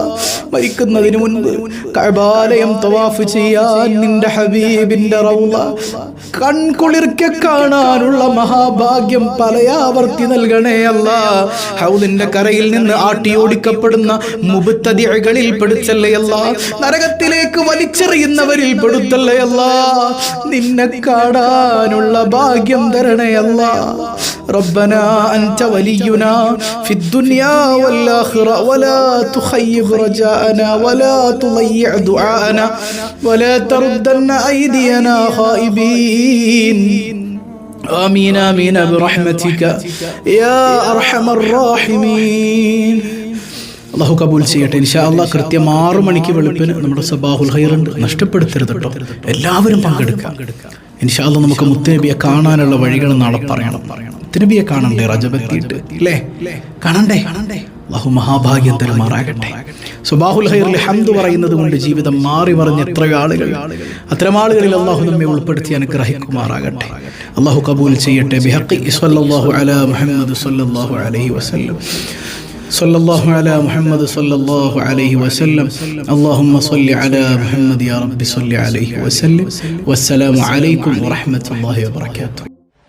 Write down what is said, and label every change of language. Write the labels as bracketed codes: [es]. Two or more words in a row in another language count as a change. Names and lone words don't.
[ml] മരിക്കുന്നതിന് മുൻപ് കഅബാലയം തവാഫ് ചെയ്യാൻ നിന്റെ ഹബീബിന്റെ റൗള കൺകുളിർക്കെ കാണാനുള്ള മഹാഭാഗ്യം പലയാവർത്തി നൽകണേ അല്ലാഹ്. ഹൗദിന്റെ കരയിൽ നിന്ന് ആട്ടിയോടിക്കപ്പെടുന്ന മുബ്തദിഅകളിൽ പെടുത്തല്ലേ അല്ലാഹ്. നരകത്തിലേക്ക് വലിച്ചെറിയുന്നവരിൽ പെടുത്തല്ലേ അല്ലാഹ്. നിന്നെ കാണാനുള്ള ഭാഗ്യം തരണേ അല്ലാഹ്. [ar] ربنا أنت ولينا في الدنيا والآخرة ولا تخيب رجاءنا ولا تضيع دعاءنا ولا تردن أيدينا خائبين. آمين آمين برحمتك يا أرحم الراحمين. [ml] അള്ളാഹു കബൂൽ ചെയ്യട്ടെ. [ar] إن شاء الله [ml] കൃത്യം 6 മണിക്ക് വെളുപ്പിന് നമ്മുടെ സബാഹുൽ ഖൈറുണ്ട്. നഷ്ടപ്പെടുത്തരുത് കേട്ടോ. എല്ലാവരും പങ്കെടുക്കാം. [ar] إن شاء الله [ml] നമുക്ക് മുത്തുനബിയെ കാണാനുള്ള വഴികൾ നാളെ പറയണം. മുത്തുനബിയെ കാണണ്ടേ? റജബെത്തിയിട്ട് അല്ലേ? കാണണ്ടേ? അള്ളാഹു മഹാഭാഗ്യം തരുമാറാകട്ടെ. സബാഹുൽ ഖൈറിൽ ഹംദ് പറയുന്നത് കൊണ്ട് ജീവിതം മാറി മറിഞ്ഞ എത്രയോ ആളുകൾ, അത്തരം ആളുകളിൽ അള്ളാഹു നമ്മെ ഉൾപ്പെടുത്തി അനുഗ്രഹിക്കുമാറാകട്ടെ. അള്ളാഹു കബൂൽ ചെയ്യട്ടെ. [ar] بحق صلى الله على محمد صلى الله عليه وسلم. صلى الله على محمد صلى الله عليه وسلم. اللهم صل على محمد يا رب صل عليه وسلم. والسلام عليكم ورحمة الله وبركاته.